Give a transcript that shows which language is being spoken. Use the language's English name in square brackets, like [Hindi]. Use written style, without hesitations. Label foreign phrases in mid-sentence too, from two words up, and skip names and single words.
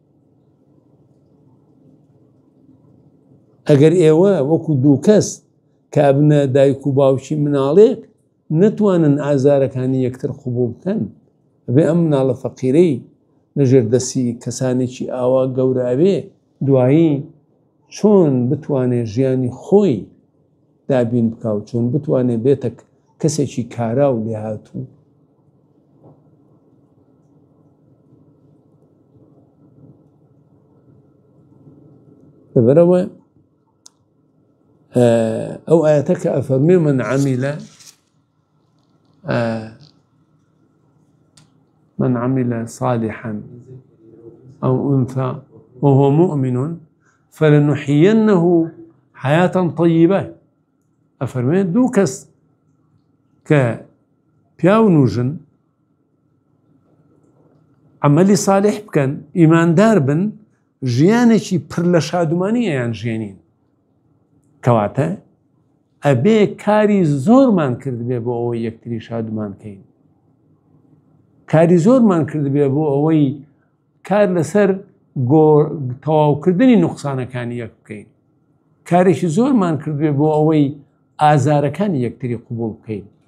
[Central Kurdish] ئەگەر ئێوە وەکو دوو کەس کە بنە دایک و باوکی مناڵێک نەتوانن ئازارەکانی یەکتر قبوڵ بکەن، ئەبێ ئەم مناڵە فەقیرەی لەژێر دەستی کەسانێکی ئاوا گەورە ئەبێ دوایی چۆن بتوانێت ژیانی خۆی دابین بکە و چۆن بتوانێت بێتە کەسێکی کارا و لێهاتوو. لەبەرەوە ئەو ئاەتە کە ئەفەرمێ [Arabic] من عمل صالحا أو أنثى وهو مؤمن فلنحيينه حياة طيبة. [Central Kurdish] ئەفەرمێ دوو کەس کە پیا و نوژن عملی صالح بکەن، ئیماندار بن، ژیانێکی پڕ لە شادومانیەیان ژێنین. کەواتە ئەبێ کاری زۆرمان کردبێ بۆ ئەوەی یەکتری شادومان کەین، کاری زۆرمان کردبێ بۆ ئەوەی کار لەسەر تەواوکردنی نوقسانەکانی یەک بکەین، کارێکی زۆرمان کردبێ بۆ ئەوەی ئازارەکانی یەکتری قبوڵ بکەین.